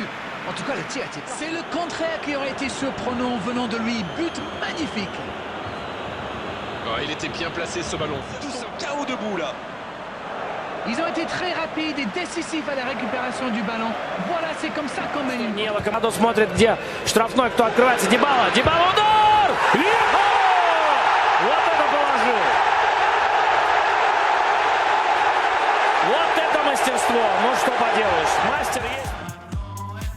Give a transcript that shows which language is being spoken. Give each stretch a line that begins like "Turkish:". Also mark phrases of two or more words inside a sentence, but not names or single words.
French: En tout cas, le tir était... C'est le contraire qui aurait été surprenant venant de lui. But magnifique. Oh, il était bien placé ce ballon. Tous en chaos debout là. Ils ont été très rapides et décisifs à la récupération du ballon. Voilà, c'est comme ça qu'on mène une...
Russian: Локомодов смотрит, где штрафной, кто открывается. Дибала. Дибала, удар! Йо-хо! Вот это положил! Вот это мастерство! Ну что поделаешь, мастер есть.